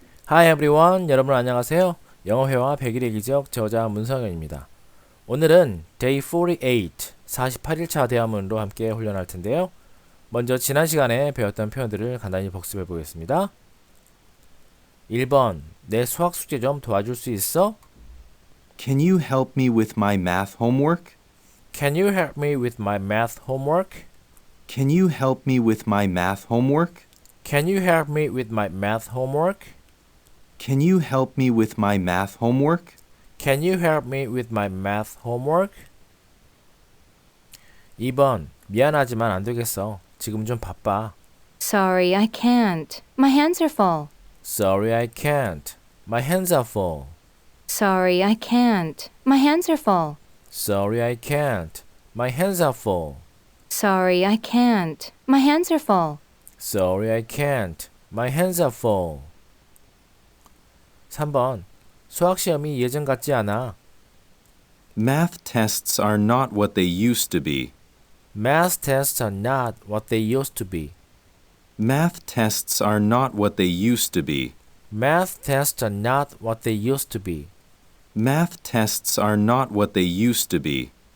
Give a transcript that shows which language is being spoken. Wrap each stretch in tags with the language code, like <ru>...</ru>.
<en>Hi everyone,</en> <ko>여러분 안녕하세요. 영어회화 100일의 기적 저자 문성현입니다. 오늘은 Day 48, 48일차 대화문으로 함께 훈련할 텐데요. 먼저 지난 시간에 배웠던 표현들을 간단히 복습해 보겠습니다. 1번, 내 수학 숙제 좀 도와줄 수 있어?</ko> <en>Can you help me with my math homework? Can you help me with my math homework? Can you help me with my math homework? Can you help me with my math homework? Can you help me with my math homework? Can you help me with my math homework?</en> <ko>2번, 미안하지만 안 되겠어. 지금 좀 바빠.</ko> <en>Sorry, I can't. My hands are full. Sorry, I can't. My hands are full. Sorry, I can't. My hands are full. Sorry, I can't. My hands are full. Sorry, I can't. My hands are full. Sorry, I can't. My hands are full. 3번.</en> <ko>수학 시험이 예전 같지 않아.</ko> <en>Math tests are not what they used to be. Math tests are not what they used to be. Math tests are not what they used to be. Math tests are not what they used to be. Math tests are not what they used to be.</en>